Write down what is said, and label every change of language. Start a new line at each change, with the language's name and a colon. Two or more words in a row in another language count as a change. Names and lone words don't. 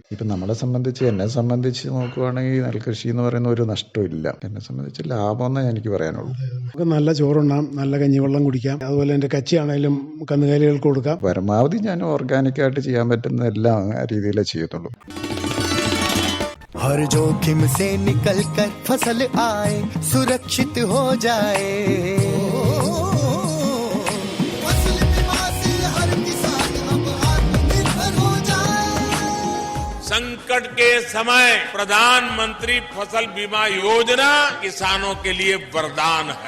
Malayalam: ഇപ്പം നമ്മളെ സംബന്ധിച്ച്, എന്നെ സംബന്ധിച്ച് നോക്കുവാണെങ്കിൽ നെൽകൃഷി എന്ന് പറയുന്ന ഒരു നഷ്ടമില്ല. എന്നെ സംബന്ധിച്ച് ലാഭമെന്നേ എനിക്ക് പറയാനുള്ളൂ. നമുക്ക് നല്ല ചോറുണ്ണാം, നല്ല കഞ്ഞിവെള്ളം കുടിക്കാം, അതുപോലെ എൻ്റെ കച്ചിയാണേലും കന്നുകാലികൾക്ക് കൊടുക്കാം. പരമാവധി ഞാൻ ഓർഗാനിക്കായിട്ട് ചെയ്യാൻ പറ്റുന്ന എല്ലാം ആ രീതിയിലേ ചെയ്യത്തുള്ളൂ.
Hindi: हर जोखिम से निकल कर फसल आए, सुरक्षित हो जाए। फसल बीमा से हर किसान अब आत्मनिर्भर हो जाए। संकट के समय प्रधानमंत्री फसल बीमा योजना किसानों के लिए वरदान है।